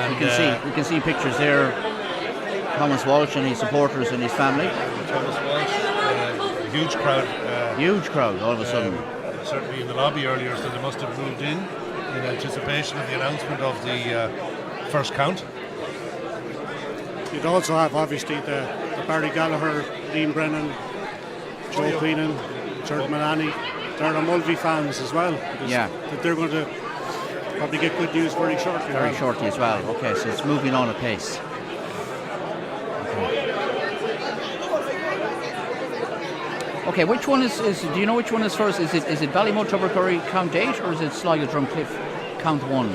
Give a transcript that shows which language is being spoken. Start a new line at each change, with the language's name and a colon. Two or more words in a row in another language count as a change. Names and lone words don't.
English: And you can see pictures there. Thomas Walsh and his supporters and his family. Thomas Walsh, a huge crowd. Huge crowd all of a sudden. Certainly in the lobby earlier, so they must have moved in anticipation of the announcement of the first count. You'd also have obviously the Barry Gallagher, Liam Brennan, Joe Queenan, Gerard Mullaney, Dara Mulvey fans as well. Yeah. They're going to probably get good news very shortly. Very shortly as well. Okay, so it's moving on apace. Okay, which one is do you know which one is first? Is it Ballymote Curry count 8 or is it Sligo Drumcliff count 1?